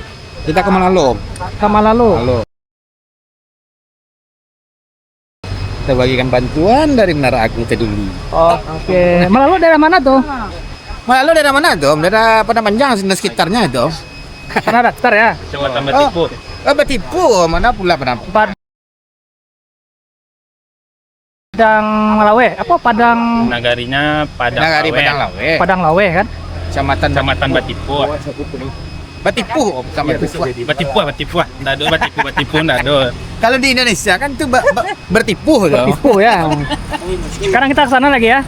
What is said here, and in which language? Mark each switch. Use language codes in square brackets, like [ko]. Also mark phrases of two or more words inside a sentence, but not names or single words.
[id] Kita ke Malalo. Ke Malalo. Kita bagikan bantuan dari Menara Agung itu dulu. Oh, oke. Malalo daerah mana tuh? Malalo daerah mana tuh? Daerah Padang Panjang dan sekitarnya itu. Sana daftar ya. Kecamatan Batipu. Batipu, mana pula Padang? Padang Lawe, apa Padang Nagarinya Padang Nagari Lawe. Padang Lawe. Padang Lawe kan? Kecamatan Batipu. Batipu, sama Batipu. Batipu. Batipu, ndado. Kalau di Indonesia kan itu bertipu loh. Tipu ya. Sekarang kita ke sana lagi ya.